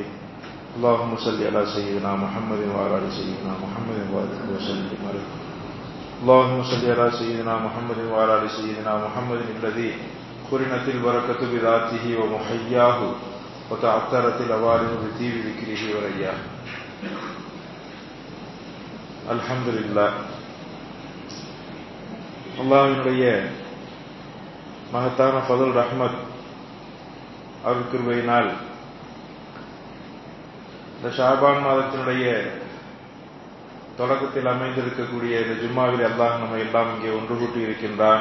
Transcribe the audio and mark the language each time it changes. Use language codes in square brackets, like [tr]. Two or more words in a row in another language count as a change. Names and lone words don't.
[ar] اللهم صل على سيدنا محمد وعلى آل سيدنا محمد وبارك وسلم عليه. اللهم صل على سيدنا محمد وعلى آل سيدنا محمد الذي قرنت البركة بذاته ومحياه وتعطرت الأوالم بطيب ذكره ورياه. [ta] அல்ஹம்துலில்லாஹ். அல்லாஹ்வினுடைய மகத்தான [ar] فضل رحمة [ta] அருள் கிருபையினால் இந்த ஷாபான் மாதத்தினுடைய தொடக்கத்தில் அமைந்திருக்கக்கூடிய இந்த ஜும்மாவில் அல்லாஹ் நம்ம எல்லாம் இங்கே ஒன்று கூட்டி இருக்கின்றான்.